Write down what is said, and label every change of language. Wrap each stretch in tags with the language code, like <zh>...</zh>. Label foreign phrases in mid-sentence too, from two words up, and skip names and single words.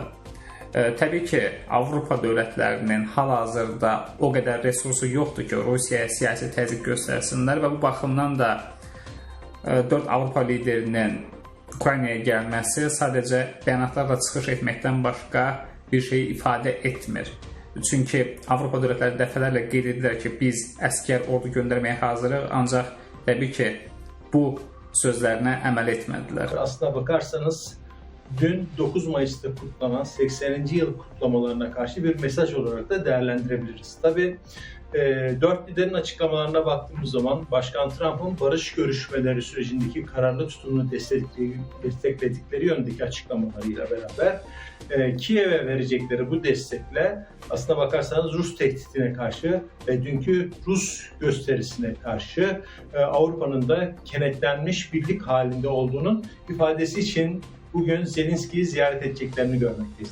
<az>Təbii ki, Avropa dövlətlərinin hal-hazırda o qədər resursu yoxdur ki, Rusiyaya siyasi təzyiq göstərsinlər və bu baxımdan da 4 Avropa liderinin Ukraynaya gəlməsi sadəcə bəyanatlarla çıxış etməkdən başqa bir şey ifadə etmir. Çünki Avropa dövlətləri dəfələrlə qeyd edirlər ki, biz əskər ordu göndərməyə hazırıq, ancaq təbii ki, bu sözlərinə əməl etmədilər.</az> <tr>Aslına bakarsanız, dün 9 Mayıs'ta kutlanan 80. yıl kutlamalarına karşı bir mesaj olarak da değerlendirebiliriz. Tabii 4 liderin açıklamalarına baktığımız zaman Başkan Trump'ın barış görüşmeleri sürecindeki kararlı tutumunu destekledikleri yönündeki açıklamalarıyla beraber Kiev'e verecekleri bu destekle aslına bakarsanız Rus tehditine karşı ve dünkü Rus gösterisine karşı Avrupa'nın da kenetlenmiş birlik halinde olduğunun ifadesi için bugün Zelenski'yi ziyaret edeceklerini görmekteyiz.</tr>